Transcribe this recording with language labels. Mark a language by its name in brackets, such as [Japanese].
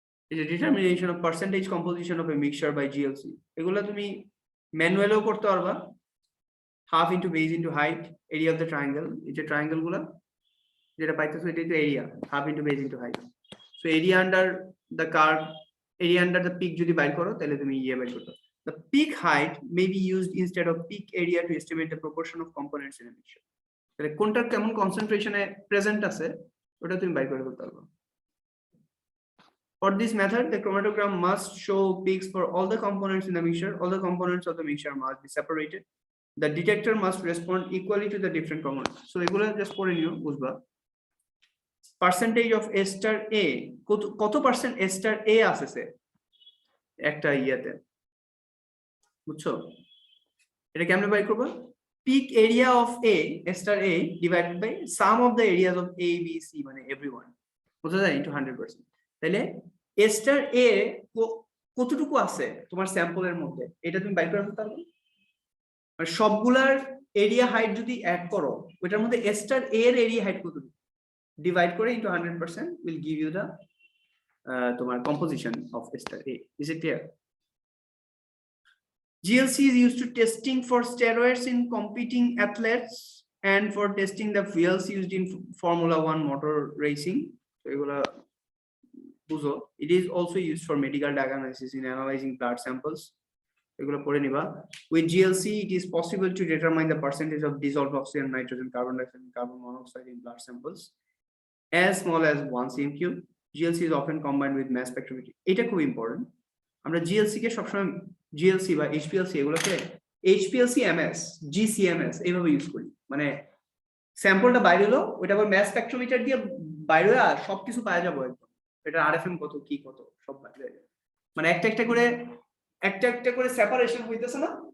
[Bangla] এই যে determination of percentage composition of A mixture by GLC, এগুলো তুমি ম্যানুয়ালেও করতে পারবা। Half into base into height, area of the triangle, এই যে ট্রায়াঙ্গেল গুলো যেটা পাইতেছো এটাই তো area, half into base into height. So area under the curve, area under the peak যদি বাইর করো তাহলে তুমি ইয়ে বাইর করতে। [English] The peak height may be used instead of peak area to estimate the proportion of components in a mixture. [Bangla] তাহলে কোনটা কেমন কনসেন্ট্রেশনে প্রেজেন্ট আছে ওটা তুমি বাইর করে ফেলতে পারবে। [English] For this method, the chromatogram must show peaks for all the components in the mixture. All the components of the mixture must be separated. The detector must respond equally to the different components. [Bangla] So এগুলো just পড়ে নিও, বুঝবা। [English] Percentage of A star A, [Bangla] কত percent A star A আছে একটা ইয়াতে, বুঝছো? এটা কেমনে বাই করবা? [English] Peak area of A star A divided by sum of the areas of A, B, C, [Bangla] মানে [English] everyone, [Bangla] বুঝা যায়, [English] into 100%। [Bangla] তাহলে A star A কতটুকু আছে তোমার স্যাম্পলের মধ্যে এটা তুমি বাইর করে ফেলতে পারবে। মানে সবগুলার এরিয়া হাইট যদি অ্যাড করো ওটার মধ্যে A star A এর এরিয়া হাইট কতটুকু ডিভাইড করে [English] into 100% will give you the [Bangla] তোমার [English] composition of A star A. Is it clear? GLC is used to testing for steroids in competing athletes and for testing the fuels used in Formula 1 motor racing. So it is also used for medical diagnosis in analyzing blood samples. With GLC, it is possible to determine the percentage of dissolved oxygen, nitrogen, carbon dioxide, and carbon monoxide in blood samples as small as 1 cm3. GLC is often combined with mass spectrometry. It's very important. [Bangla] আমরা GLC কে সবসময় GLC বা HPLC এগুলোকে HPLC MS, GCMS এইভাবে use করি। মানে স্যাম্পলটা বাইরে হলো ওটা আবার ম্যাস স্পেকট্রোমিটার দিয়ে বাইরে হয়ে আর সবকিছু পাওয়া যাবে একদম, এটা RFM কত কি কত সব বাইরে, মানে একটা একটা করে সেপারেশন হইতেছে না।